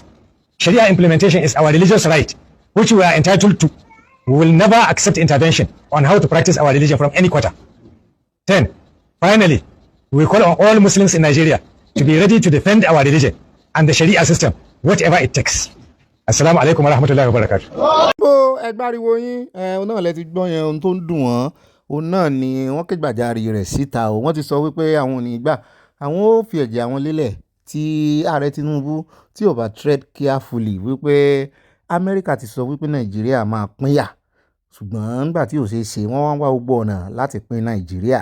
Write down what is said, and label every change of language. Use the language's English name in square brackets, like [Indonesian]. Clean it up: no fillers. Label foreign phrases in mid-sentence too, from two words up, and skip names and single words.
[English] Sharia implementation is our religious right, which we are entitled to. We will never accept intervention on how to practice our religion from any quarter. 10. Finally, we call on all Muslims in Nigeria to be ready to defend our religion and the Sharia system, whatever it takes. [Arabic] السلام عليكم ورحمة الله وبركاته. [Yoruba] Bó ẹgbàriwo yín òun náà lẹ ti gbọ́ yẹn ohun tó ń dùn wọ́n òun náà ni wọ́n kẹ́gbàjarì rẹ̀ síta o wọ́n ti sọ wípé àwọn ò ní gbà àwọn ó fi ẹ̀jẹ̀ àwọn lélẹ̀ tí ààrẹ Tinubu tí ò bá [English] tread carefully [Yoruba] wípé Amẹ́ríkà ti sọ wípé Nàìjíríà máa pínyà ṣùgbọ́n nígbà tí ò ṣeé ṣe wọ́n wá ń wá gbogbo ọ̀nà láti pín nàìjíríà.